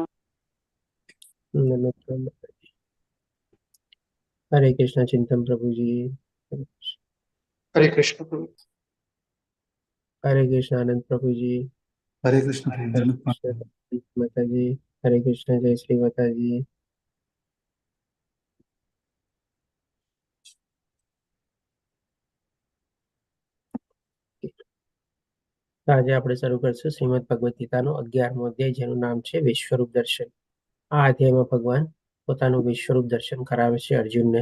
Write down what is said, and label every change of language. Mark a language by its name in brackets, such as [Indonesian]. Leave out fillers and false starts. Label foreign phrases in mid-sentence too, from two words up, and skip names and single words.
[Hindi] नमस्कार माता जी। हरे कृष्ण चिंतन प्रभु जी, हरे कृष्ण प्रभु। हरे कृष्ण आनंद प्रभु जी, हरे कृष्ण हरे प्रभु। कृष्ण माता जी, हरे कृष्ण जय श्री माता जी। [Gujarati] આજે આપણે શરૂ કરશું શ્રીમદ ભગવદ ગીતાનો 11મો અધ્યાય, જેનું નામ છે વિશ્વરૂપ દર્શન. આ અધ્યાયમાં ભગવાન પોતાનું વિશ્વરૂપ દર્શન કરાવે છે અર્જુનને.